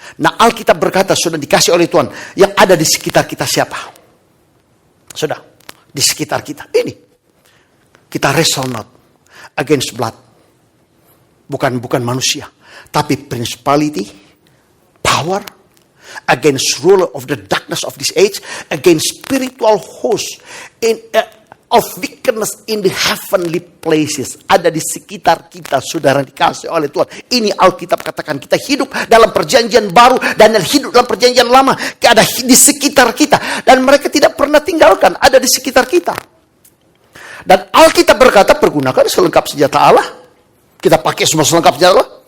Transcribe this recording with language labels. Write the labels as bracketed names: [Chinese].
[Indonesian] Nah, Alkitab berkata sudah dikasih oleh Tuhan. Yang ada di sekitar kita siapa? Sudah, di sekitar kita. Ini. Kita [English] wrestle not against blood. [Indonesian] Bukan manusia. Tapi [English] principality, power, against ruler of the darkness of this age, against spiritual host of wickedness in the heavenly places. [Indonesian] Ada di sekitar kita, saudara dikasih oleh Tuhan. Ini Alkitab katakan, kita hidup dalam perjanjian baru dan hidup dalam perjanjian lama. Ada di sekitar kita. Dan mereka tidak pernah tinggalkan, ada di sekitar kita. Dan Alkitab berkata, pergunakan selengkap senjata Allah. Kita pakai semua selengkap senjata Allah.